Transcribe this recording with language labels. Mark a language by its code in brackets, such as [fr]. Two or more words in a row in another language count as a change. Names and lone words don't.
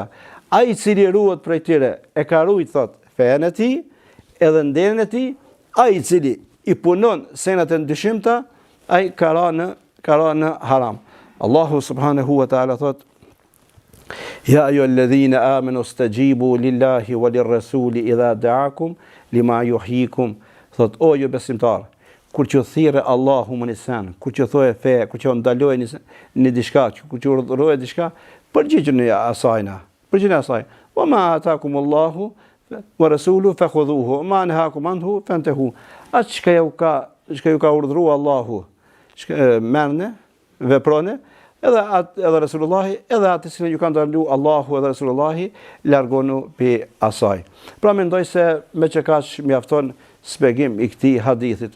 [sq] Ai i cili ruhet prej tyre e ka rujt thot fen e tij, edhe nderin e tij, ai i cili i punon senat e dyshimta, ai ka rënë haram. [ar] الله سبحانه وتعالى thot: يا أيها الذين آمنوا استجيبوا لله وللرسول إذا دعاكم لما يحييكم. [sq] Thot o ju besimtar, kur që thirrë Allahu më nisan, kur që thoje fe, kur që ndalojë në diçka, kur që urdhëroje diçka, përgjigjeni asajna. Përgjigjeni asaj. [ar] وما آتاكم الله ورسوله فخذوه ما نهاكم عنه فانتهوا. [sq] Atë çka ju ka urdhëruar Allahu, merrni, veproni. Edhe Resulullahi, edhe atë që ju kanë ndaluar Allahu edhe Resulullahi, largonu pi asaj. Pra mendoj se me që kaq mjafton shpjegim i këtij hadithit.